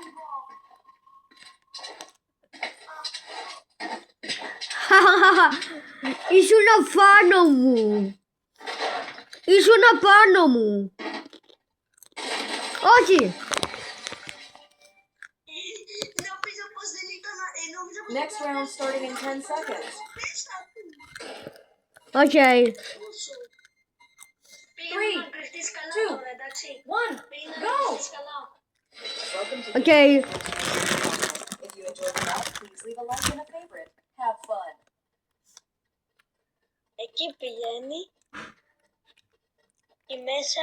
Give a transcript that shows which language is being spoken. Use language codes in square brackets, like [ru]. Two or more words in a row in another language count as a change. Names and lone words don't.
[el] Ήσουν απάνω μου. Ήσουν απάνω μου. Όχι. Νομίζω πως δεν ήταν... Νομίζω πως [en] Next round starting in 10 seconds. [el] Οκ. Πήγαινε να κρυφτείς καλά [en] two, [el] τώρα, εντάξει. [en] 1, [el] Πήγαινε να [en] go! [el] κρυφτείς καλά. [en] Welcome to [el] Οκ. [en] If you enjoyed the map, please leave a like and a favorite. Have fun. [el] Εκεί πηγαίνει. Εκεί μέσα.